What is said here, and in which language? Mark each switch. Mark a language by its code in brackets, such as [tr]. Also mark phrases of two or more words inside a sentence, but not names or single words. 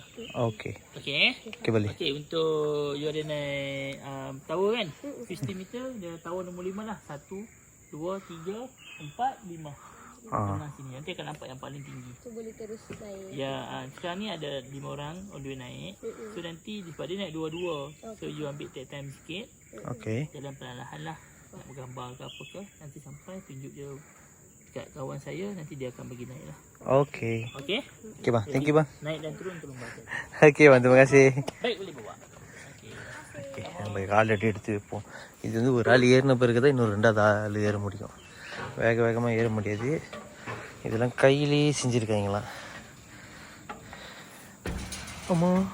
[ms] Okey. Okey. Okey boleh. Okey, untuk you ada naik tower kan? 50 meter, dia tower nombor 5 lah. 1, 2, 3, 4, 5. Tengah sini. Nanti akan nampak yang paling tinggi. Tu boleh terus naik. Ya, sekarang ni ada 5 orang [en] all the way [ms] naik. So nanti sebab dia naik dua-dua. So you ambil [en] take time [ms] sikit. Okey. Jalan perlahan lah. Nak bergambar ke apa ke. Nanti sampai tunjuk dia kat kawan saya. Nanti dia akan bagi naik lah. Okey. Okey? Okey bang, [en] thank you [ms] bang. Naik dan turun balik. Okey bang, terima kasih. Baik, boleh bawa. [ta] ஓகே நம்ம கால் அடி எடுத்து வைப்போம். இது வந்து ஒரு ஆள் ஏறின பிறகு தான் இன்னொரு 2வது ஆள் ஏற முடியும். வேகமாக ஏற முடியாது. இதெல்லாம் கையிலேயே செஞ்சுருக்காங்களா. அம்மா